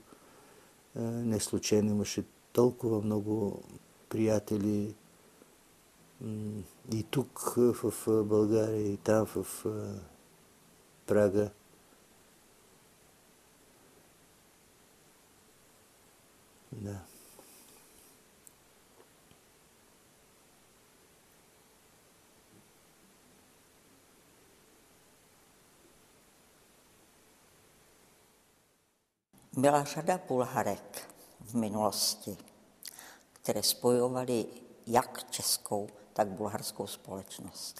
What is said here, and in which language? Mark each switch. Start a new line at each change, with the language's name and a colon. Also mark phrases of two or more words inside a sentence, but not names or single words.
Bulgarian: Не случайно имаше толкова много приятели и тук в България, и там в Прага. Да.
Czech: Byla řada bulharek v minulosti, které spojovaly jak českou, tak bulharskou společnost.